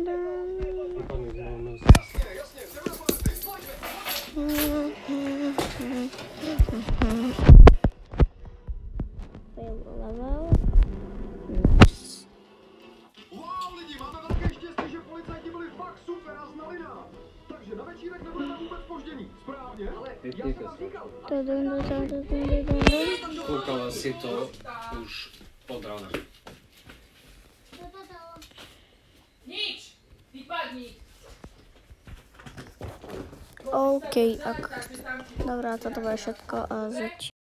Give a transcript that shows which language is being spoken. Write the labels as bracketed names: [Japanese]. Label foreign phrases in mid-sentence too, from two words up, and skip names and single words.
[Czech] Level. Wow, lidi, máme velké štěstí, že policajti byli fakt super a znali nás. Takže na večírek nebudeme vůbec zpoždění. Správně? Ale já jsem vám říkal. [Slovak] Kúkala si to už od rána. Nič! Vypadni! OK, ak... Dobrá, toto bude všetko a začíname.